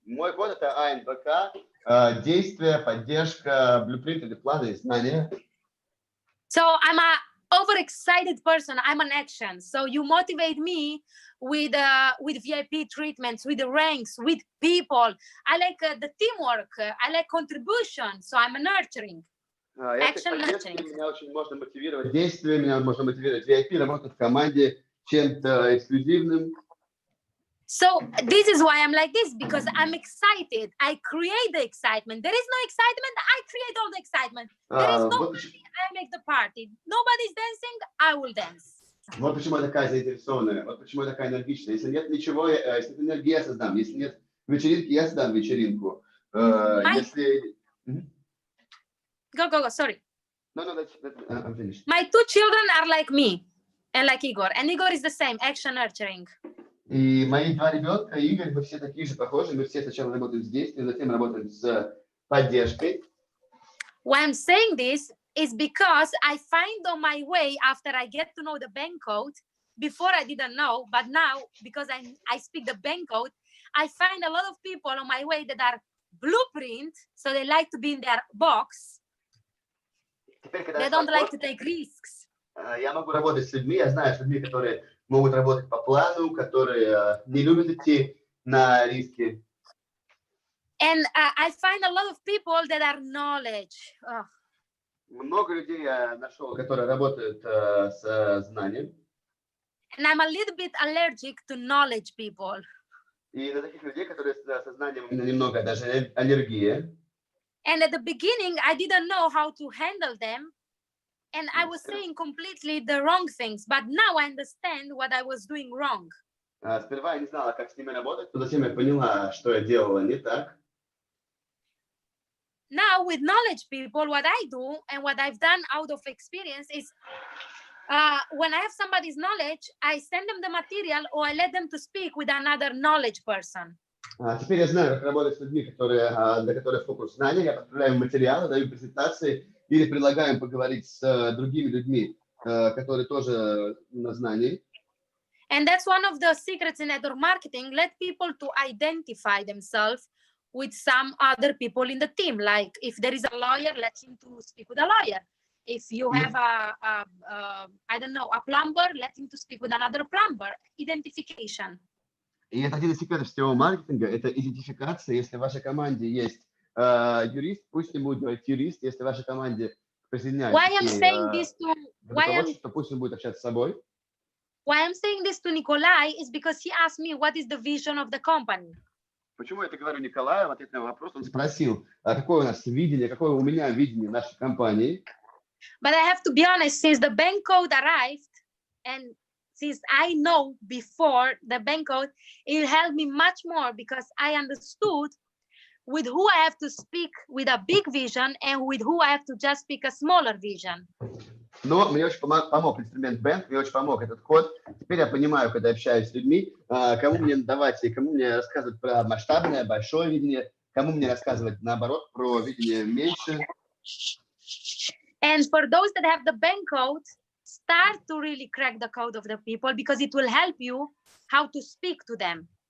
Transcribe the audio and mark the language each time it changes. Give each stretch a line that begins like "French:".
Russian: Мой код это АНБК, действие, поддержка, блюпринт или планы, знания.
English: So I'm a overexcited person. I'm an action. So you motivate me with VIP treatments, with the ranks, with people. I like the teamwork. I like contribution. So I'm a nurturing. Action nurturing.
Russian: Меня очень можно мотивировать действие, меня можно мотивировать VIP, работать в команде, чем-то эксклюзивным.
English: So this is why I'm like this, because I'm excited. I create the excitement. There is no excitement. I create all the excitement. There is no party. I make the party. Nobody's dancing. I will dance.
Russian: Вот почему я такая заинтересованная, вот почему я такая энергичная. Если нет ничего, если нет энергии, я создам. Если нет вечеринки, я создам вечеринку. Если...
English: Go. Sorry. No, I'm finished. My two children are like me and like Igor. And Igor is the same, action nurturing.
Russian: И мои два ребенка, Игорь, мы все такие же похожи. Мы все сначала работаем с действием, затем работаем с поддержкой.
English: Why I'm saying this is because I find on my way after I get to know the bank code. Before I didn't know, but now because I speak the bank code, I find a lot of people on my way that are blueprint, so they like to be in their box. They don't like to take risks.
Russian: Я могу работать с людьми, я знаю, с людьми, которые могут работать по плану, которые не любят идти на риски.
English: And I find a lot of people that are knowledge.
Russian: Много людей я нашел, которые работают с знанием.
English: And I'm a little bit allergic to knowledge people.
Russian: И на таких людей, которые со знанием немного даже аллергия.
English: And at the beginning, I didn't know how to handle them. And I was saying completely the wrong things. But now I understand what I was doing wrong.
Russian: Сперва я не знала, как с ними работать, но затем я поняла, что я делала не так.
English: Now with knowledge people, what I do and what I've done out of experience is when I have somebody's knowledge, I send them the material or I let them to speak with another knowledge person.
Russian: Теперь я знаю, как работать с людьми, для которых фокус знания. Я подправляю материалы, даю презентации или предлагаю поговорить с другими людьми, которые тоже на знании.
English: And that's one of the secrets in network marketing. Let people to identify themselves with some other people in the team. Like if there is a lawyer, let him to speak with a lawyer. If you have I don't know, a plumber, let him to speak with another plumber. Identification.
Russian: И это один из секретов сетевого маркетинга, это идентификация. Если в вашей команде есть юрист, пусть не будет говорить юрист. Если в вашей команде присоединяется руководство, пусть он будет общаться с собой.
English: Why I'm saying this to Nikolai is because he asked me what is the vision of the company.
Russian: Почему я это говорю Николаю? В ответ на вопрос он спросил, какое у нас видение, какое у меня видение нашей компании.
English: But I have to be honest, since the bank code arrived and since I know before the bank code, it helped me much more because I understood with who I have to speak with a big vision and with who I have to just speak a smaller vision.
Russian: Но мне очень помог инструмент Bank, мне очень помог этот код. Теперь я понимаю, когда общаюсь с людьми, кому мне давать и кому мне рассказывать про масштабное, большое видение, кому мне рассказывать, наоборот, про видение меньше.
English: And for those that have the bank code, start to really crack the code of the people because it will help you how to speak to them.